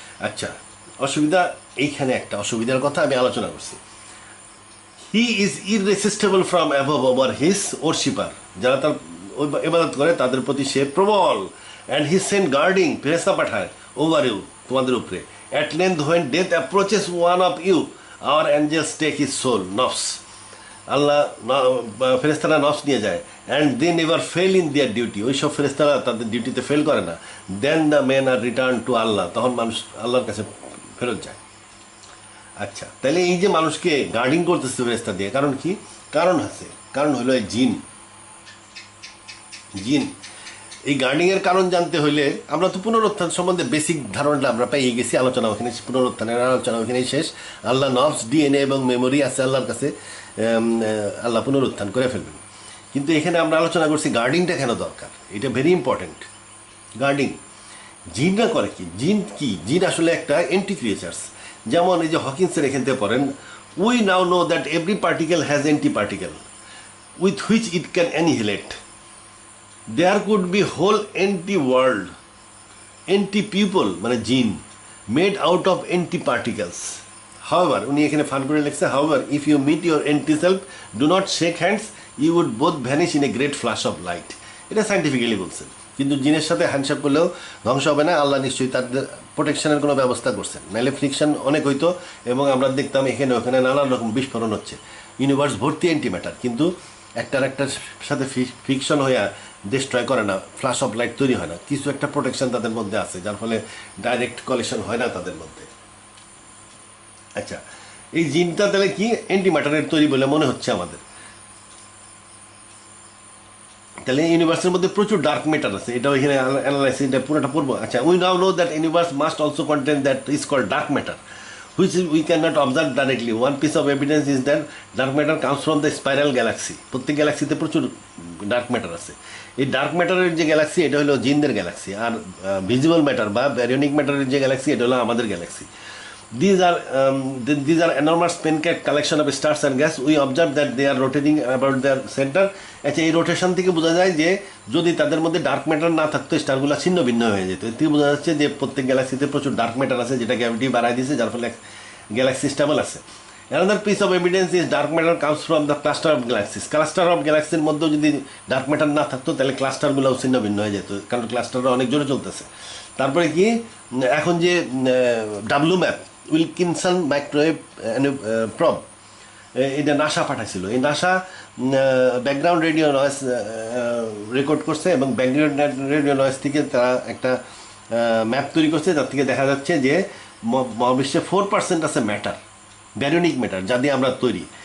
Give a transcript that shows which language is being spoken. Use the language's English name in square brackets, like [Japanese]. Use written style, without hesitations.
[Bangla] আচ্ছা, অসুবিধা এইখানে একটা অসুবিধার কথা আমি আলোচনা করছি। [English] he is irresistible from above over his worshipper, [Bangla] যারা তার ইবাদত করে তাদের প্রতি সে প্রবল। [English] and he send guarding, [Bangla] ফেরেস্তা পাঠায় [English] over you, [Bangla] তোমাদের উপরে। [English] At length when death approaches one of you, our angels take his soul, nafs. [Bangla] আল্লাহ ফেরেস্তারা নফস নিয়ে যায়। [English] and they never fail in their duty, [Bangla] ওই সব ফেরেস্তারা তাদের ডিউটিতে ফেল করে না। [English] then the men are return to Allah, [Bangla] তখন মানুষ আল্লাহর কাছে ফেরত যায়। আচ্ছা, তাহলে এই যে মানুষকে গার্ডিং করতেছে ফেরেস্তা দিয়ে, কারণ কি? কারণ আছে, কারণ হলো এই জিন। এই গার্ডিংয়ের কারণ জানতে হইলে আমরা তো পুনরুত্থান সম্বন্ধে বেসিক ধারণাটা আমরা পেয়ে গেছি, আলোচনা ওখানে, পুনরুত্থানের আলোচনা ওখানেই শেষ। আল্লাহ নফস, ডিএনএ এবং মেমোরি আছে আল্লাহর কাছে, আল্লাহ পুনরুত্থান করে ফেলবেন। কিন্তু এখানে আমরা আলোচনা করছি গার্ডিংটা কেন দরকার, এটা [English] Very important. [Bangla] গার্ডিং জিনরা করে কি? জিন আসলে একটা এন্টি ক্রিয়েচার্স। যেমন এই যে হকিন্সের এখান থেকে পড়েন, [English] We now know that every particle has anti particle with which it can annihilate. There could be whole anti-world, anti-people, [Bangla] মানে জিন, [English] made out of anti-particles. However, [Bangla] উনি এখানে ফান করে লিখছে, [English] however, if you meet your anti-self, do not shake hands, you would both vanish in a great flash of light. [Bangla] এটা scientifically বলছেন। কিন্তু জিনের সাথে হ্যান্ডশেক করলেও ধ্বংস হবে না, আল্লাহ নিশ্চয়ই তাদের প্রোটেকশনের কোনো ব্যবস্থা করছেন, নাহলে ফ্রিকশন অনেক হইতো এবং আমরা দেখতাম এখানে ওখানে নানান রকম বিস্ফোরণ হচ্ছে। ইউনিভার্স ভর্তি অ্যান্টিম্যাটার, কিন্তু একটার সাথে ফ্রিকশন হয়ে ডিস্ট্রয় করে না, [English] flash of light [Bangla] তৈরি হয় না, কিছু একটা প্রোটেকশন তাদের মধ্যে আছে, যার ফলে ডাইরেক্ট কলিশন হয় না তাদের মধ্যে। আচ্ছা, এই জিনটা তাহলে কি অ্যান্টিম্যাটারের তৈরি বলে মনে হচ্ছে আমাদের। তাহলে ইউনিভার্সের মধ্যে প্রচুর ডার্ক ম্যাটার আছে, এটা এখানে অ্যানালাইসিস, এটা পুরোটা পড়বো। [English] আচ্ছা, we now know that universe must also contain that is called dark matter, which we cannot observe directly. One piece of evidence is that dark matter comes from the spiral galaxy. [Bangla] প্রত্যেক গ্যালাক্সিতে প্রচুর dark matter আছে। এই dark ম্যাটারের যে Galaxy এটা হলো জিনদের Galaxy, আর visible matter বা ব্যারিয়নিক ম্যাটারের যে গ্যালাক্সি এটা হলো আমাদের Galaxy. [English] These are enormous pancake collection of stars and gas. We observe that they are rotating about their center. [Bangla] আচ্ছা, এই রোটেশন থেকে বোঝা যায় যে যদি তাদের মধ্যে ডার্ক ম্যাটার না থাকতো স্টারগুলো ছিন্ন ভিন্ন হয়ে যেত। এর থেকে বোঝা যাচ্ছে যে প্রত্যেক গ্যালাক্সিতে প্রচুর ডার্ক ম্যাটার আছে, যেটা গ্র্যাভিটি বাড়ায় দিয়েছে, যার ফলে গ্যালাক্সি স্টেবল আছে। [English] Another piece of evidence is dark matter comes from the cluster of galaxies. Cluster of galaxies [Bangla] মধ্যেও যদি ডার্ক ম্যাটার না থাকতো তাহলে ক্লাস্টারগুলোও ছিন্ন ভিন্ন হয়ে যেত, কারণ ক্লাস্টাররা অনেক জোরে চলতেছে। তারপরে কি এখন যে ডাব্লু ম্যাপ, উইলকিনসন মাইক্রোওয়েভ প্রব, এটা নাসা পাঠাইছিল। এই NASA background radio noise record করছে এবং ব্যাকগ্রাউন্ড রেডিও নয়েজ থেকে তারা একটা ম্যাপ তৈরি করছে, যার থেকে দেখা যাচ্ছে যে মহাবিশ্বে 4% আছে ম্যাটার, ব্যারিয়নিক ম্যাটার, যা দিয়ে আমরা তৈরি।